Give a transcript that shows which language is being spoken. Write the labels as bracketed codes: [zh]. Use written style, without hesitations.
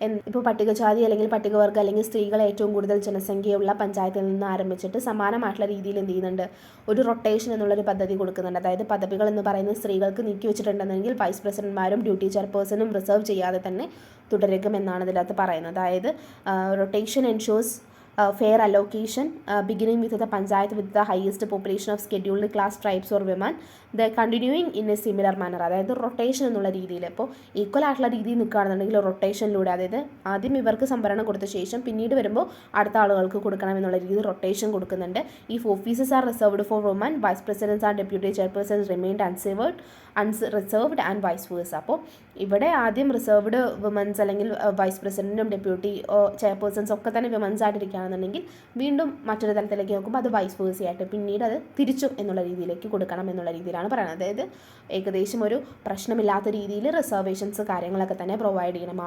[ml] ഇപ്പോൾ പട്ടികജാതി അല്ലെങ്കിൽ പട്ടികവർഗ അല്ലെങ്കിൽ സ്ത്രീകൾ ഏറ്റവും കൂടുതൽ ജനസംഖ്യയുള്ള പഞ്ചായത്തിൽ നിന്ന് ആരംഭിച്ചിട്ട് സമാനമായിട്ടുള്ള രീതിയിൽ എന്ത് ചെയ്യുന്നുണ്ട്, ഒരു റൊട്ടേഷൻ എന്നുള്ളൊരു പദ്ധതി കൊടുക്കുന്നുണ്ട്. അതായത് പദവികൾ എന്ന് പറയുന്നത് സ്ത്രീകൾക്ക് നീക്കിവെച്ചിട്ടുണ്ടെങ്കിൽ വൈസ് പ്രസിഡന്റ്മാരും ഡ്യൂട്ടി ചെയർപേഴ്സണും റിസർവ് ചെയ്യാതെ തന്നെ തുടരുമെന്നാണ് ഇതിനകത്ത് പറയുന്നത്. [en] അതായത് rotation ensures fair allocation beginning with the panchayat with the highest population of scheduled class tribes or women, the continuing in a similar manner. [ml] അതായത് റൊട്ടേഷൻ എന്നുള്ള രീതിയിൽ ഇപ്പോൾ ഈക്വൽ ആയിട്ടുള്ള രീതിയിൽ നിൽക്കുകയാണെന്നുണ്ടെങ്കിൽ റൊട്ടേഷനിലൂടെ, അതായത് ആദ്യം ഇവർക്ക് സംവരണം കൊടുത്ത ശേഷം പിന്നീട് വരുമ്പോൾ അടുത്ത ആളുകൾക്ക് കൊടുക്കണം എന്നുള്ള രീതിയിൽ റൊട്ടേഷൻ കൊടുക്കുന്നുണ്ട്. [en] If offices are reserved for women, vice presidents and deputy chairpersons remained unreserved and vice versa. [ml] അപ്പോൾ ഇവിടെ ആദ്യം റിസർവ്ഡ് വിമൻസ് അല്ലെങ്കിൽ വൈസ് പ്രസിഡന്റും ഡെപ്യൂട്ടി ചെയർപേഴ്സൺസ് ഒക്കെ തന്നെ വിമൻസ് ആയിട്ടിരിക്കുകയാണെന്നുണ്ടെങ്കിൽ വീണ്ടും മറ്റൊരു തലത്തിലേക്ക് നോക്കുമ്പോൾ അത് വൈസ് വേഴ്സയായിട്ട് പിന്നീട് അത് തിരിച്ചും എന്നുള്ള രീതിയിലേക്ക് കൊടുക്കണം എന്നുള്ള രീതിയിലാണ് പറയുന്നത്. അതായത് ഏകദേശം ഒരു പ്രശ്നമില്ലാത്ത രീതിയിൽ റിസർവേഷൻസ് കാര്യങ്ങളൊക്കെ തന്നെ പ്രൊവൈഡ് ചെയ്യണം.